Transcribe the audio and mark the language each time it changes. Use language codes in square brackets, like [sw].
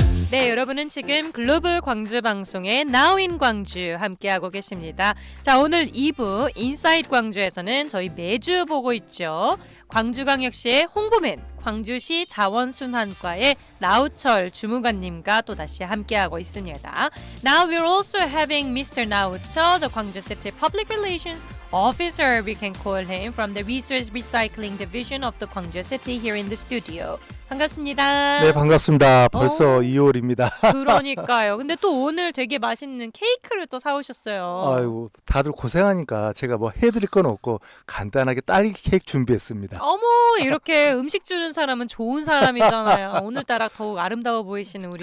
[ko] 네, 여러분은 지금 글로벌 광주 방송의 Now in 광주 함께하고 계십니다. 자, 오늘 2부 인사이드 광주에서는 저희 매주 보고 있죠. 광주광역시의 홍보맨, 광주시 자원순환과의 나우철 주무관님과 또다시 함께하고 있습니다. [en] Now we're also having Mr. 나우철, the Gwangju City Public Relations Officer, we can call him, from the Resource Recycling Division of the Gwangju City here in the studio. [ko] 반갑습니다. 네, 반갑습니다. 벌써 2월입니다. 그러니까요. 근데 또 오늘 되게 맛있는 케이크를 또 사오셨어요. 아이고, 다들 고생하니까 제가 뭐 해드릴 건 없고 간단하게 딸기 케이크 준비했습니다. 어머, 이렇게 음식 주는 사람은 좋은 사람이잖아요. 오늘따라 더욱 아름다워 보이시는 우리